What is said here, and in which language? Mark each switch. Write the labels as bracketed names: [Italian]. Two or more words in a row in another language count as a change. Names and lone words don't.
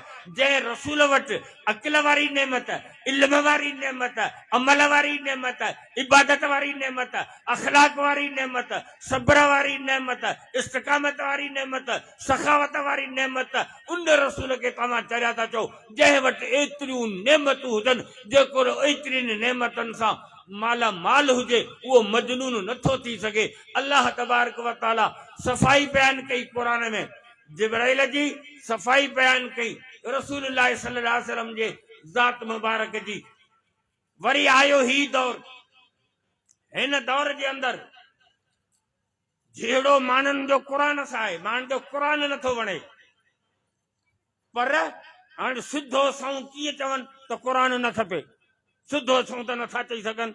[Sindhi] जंहिं रसूल वटि अक़ल वारी नेमत, इल्म वारी नेमत, अमल वारी नेमत, इबादत वारी नेमत, अखलाक वारी नेमत, सब्र वारी नेमत, इस्तिक़ामत वारी नेमत, सखावत वारी नेमत, उन रसूल खे तव्हां चरिया था चओ जंहिं वटि एतिरियूं नेमतूं हुजनि, जेको एतिरियुनि नेमतनि सां माला माल हुजे, उहो मजनून नथो थी सघे। [Arabic] الله تبارك وتعالى [Sindhi] सफ़ाई बयानु कई क़ुरान में, जिब्राइल जी सफ़ाई बयानु कई रसूलुल्लाह [Arabic] صلى الله عليه وسلم [Sindhi] जे ज़ात मुबारक जी। वरी आयो ही दौर, हिन दौर जे अंदरि जहिड़ो माण्हुनि जो क़ुरान सां आहे, माण्हुनि जो क़ुरान नथो वणे, पर हाणे सिधो सऊं कीअं चवनि त क़ुरान न खपे, सिधो सऊं त नथा चई सघनि।